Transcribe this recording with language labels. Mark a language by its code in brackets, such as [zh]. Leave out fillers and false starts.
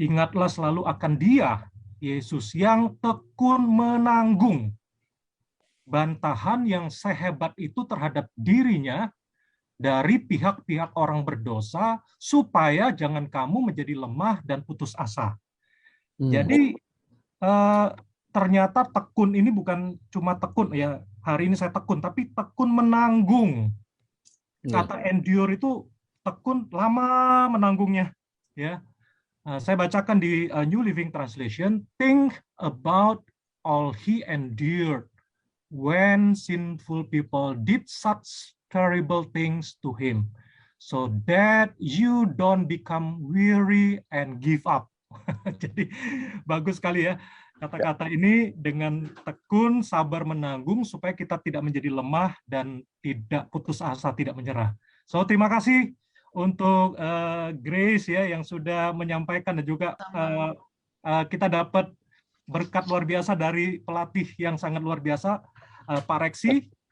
[id] Ingatlah selalu akan Dia, Yesus, yang tekun menanggung bantahan yang sehebat itu terhadap dirinya dari pihak-pihak orang berdosa, supaya jangan kamu menjadi lemah dan putus asa. Jadi ternyata tekun ini bukan cuma tekun, ya hari ini saya tekun, tapi tekun menanggung. Kata endure itu tekun, lama menanggungnya. Ya, saya bacakan di [en] New Living Translation, think about all he endured when sinful people did such terrible things to him, so that you don't become weary and give up. [id] Jadi bagus sekali ya kata-kata ini, dengan tekun sabar menanggung supaya kita tidak menjadi lemah dan tidak putus asa, tidak menyerah. So terima kasih untuk Grace ya yang sudah menyampaikan, dan juga kita dapat berkat luar biasa dari pelatih yang sangat luar biasa, Pak Reksi.